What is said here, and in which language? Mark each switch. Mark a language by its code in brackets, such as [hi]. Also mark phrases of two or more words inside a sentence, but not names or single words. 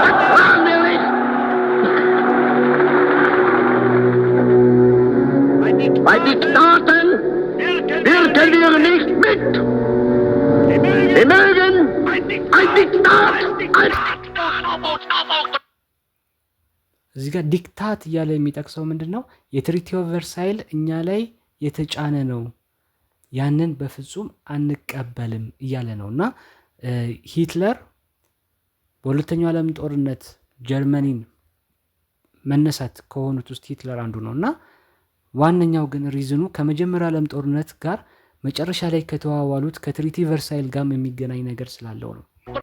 [de] I need Diktaten wirken wir nicht mit. Wir mögen ein Diktat als [am] እዚህ ጋር ዲክታት እያለ የሚጠቅሰው ምንድን ነው? የትሪቲ ኦፍ ቨርሳይል እኛ ላይ የተጫነ ነው፣ ያንን በፍጹም አንቀበልም እያለ ነው። እና ሂትለር በሁለተኛው ዓለም ጦርነት ጀርመኒን መነሳት ከሆኑት ውስጥ ሂትለር አንዱ ነው። እና ዋነኛው ግን ሪዝኑ ከመጀመሪያው ዓለም ጦርነት ጋር መጨረሻ ላይ ከተዋዋሉት ከትሪቲ ቨርሳይል ጋር የሚገናኝ ነገር ስላለው ነው።